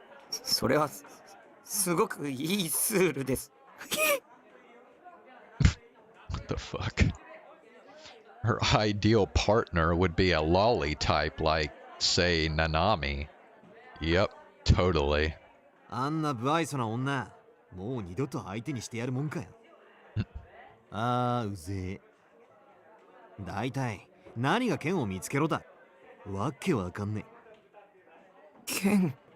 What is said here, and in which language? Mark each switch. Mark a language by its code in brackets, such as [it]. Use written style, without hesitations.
[ja] それはすごくいいスールです。 [en] What the fuck? Her ideal partner would be a lolly type like, say, Nanami. Yep, totally. [ja] あんな不愛想な女、もう二度と相手にしてやるもんかよ。あー、うぜえ。だいたい何が剣を見つけろだ。わけわかんねえ。剣。